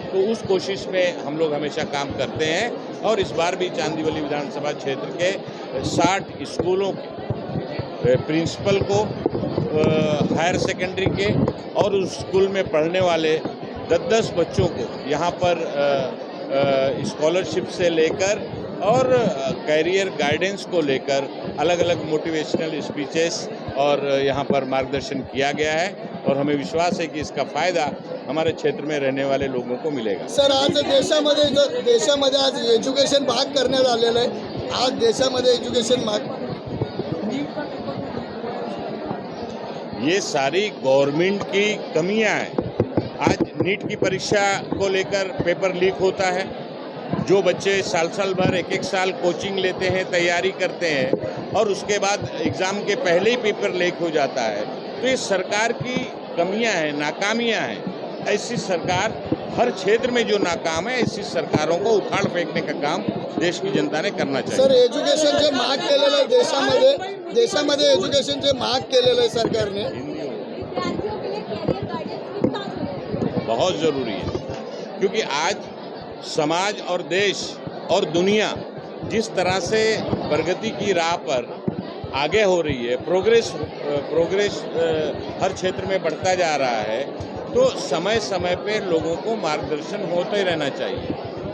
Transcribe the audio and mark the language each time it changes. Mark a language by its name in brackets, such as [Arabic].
[Hindi] तो उस कोशिश में हम लोग हमेशा काम करते हैं और इस बार भी चांदीवली विधानसभा क्षेत्र के 60 स्कूलों के प्रिंसिपल को, हायर सेकेंडरी के और उस स्कूल में पढ़ने वाले 10-10 बच्चों को यहाँ पर स्कॉलरशिप से लेकर और कैरियर गाइडेंस को लेकर अलग अलग मोटिवेशनल स्पीचेस और यहाँ पर मार्गदर्शन किया गया है और हमें विश्वास है कि इसका फायदा हमारे क्षेत्र में रहने वाले लोगों को मिलेगा। [Marathi] सर, आज देशामध्ये आज एज्युकेशन भाग करण्यात आलेलं आहे। आज देशामध्ये एज्युकेशन भाग, [Hindi] ये सारी गवर्नमेंट की कमियां हैं। आज नीट की परीक्षा को लेकर पेपर लीक होता है। जो बच्चे साल भर एक साल कोचिंग लेते हैं, तैयारी करते हैं और उसके बाद एग्ज़ाम के पहले ही पेपर लीक हो जाता है। तो ये सरकार की कमियां हैं, नाकामियां हैं। ऐसी सरकार हर क्षेत्र में जो नाकाम है, ऐसी सरकारों को उखाड़ फेंकने का काम देश की जनता ने करना चाहिए। [Marathi] सर, एज्युकेशन जे महाग केलेलं आहे देशामध्ये एज्युकेशन जे महाग केलेलं आहे सरकारने, [Hindi] बहुत ज़रूरी है, क्योंकि आज समाज और देश और दुनिया जिस तरह से प्रगति की राह पर आगे हो रही है, प्रोग्रेस हर क्षेत्र में बढ़ता जा रहा है, तो समय समय पे लोगों को मार्गदर्शन होता ही रहना चाहिए।